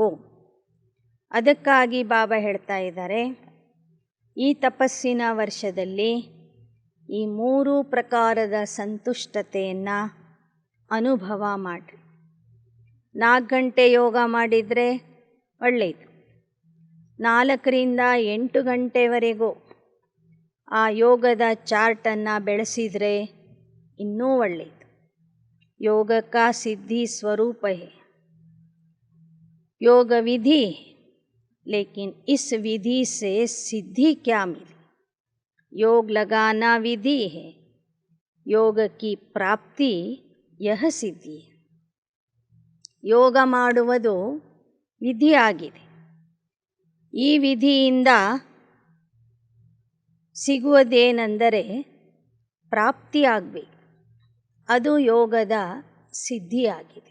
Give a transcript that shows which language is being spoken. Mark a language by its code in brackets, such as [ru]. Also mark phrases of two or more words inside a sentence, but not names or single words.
[kn] ಅದಕ್ಕಾಗಿ ಬಾಬಾ ಹೇಳ್ತಾ ಇದ್ದಾರೆ, ಈ ತಪಸ್ಸಿನ ವರ್ಷದಲ್ಲಿ ಈ 3 ಪ್ರಕಾರದ ಸಂತುಷ್ಟತೆಯನ್ನು ಅನುಭವ ಮಾಡಿರಿ. 4 ಗಂಟೆ ಯೋಗ ಮಾಡಿದರೆ ಒಳ್ಳೆಯದು. 4 ರಿಂದ 8 ಗಂಟೆವರೆಗೂ ಆ ಯೋಗದ ಚಾರ್ಟನ್ನು ಬೆಳೆಸಿದರೆ ಇನ್ನೂ ಒಳ್ಳೆಯದು. [hi] योग का सिद्धि स्वरूप है, योग विधि, लेकिन इस विधि से सिद्धि क्या मिली? योग लगाना विधि है, योग की प्राप्ति यह सिद्धि है. [kn] ಯೋಗ ಮಾಡುವುದು ವಿಧಿಯಾಗಿದೆ. ಈ ವಿಧಿಯಿಂದ ಸಿಗುವುದೇನೆಂದರೆ ಪ್ರಾಪ್ತಿಯಾಗಬೇಕು. ಅದು ಯೋಗದ ಸಿದ್ಧಿಯಾಗಿದೆ.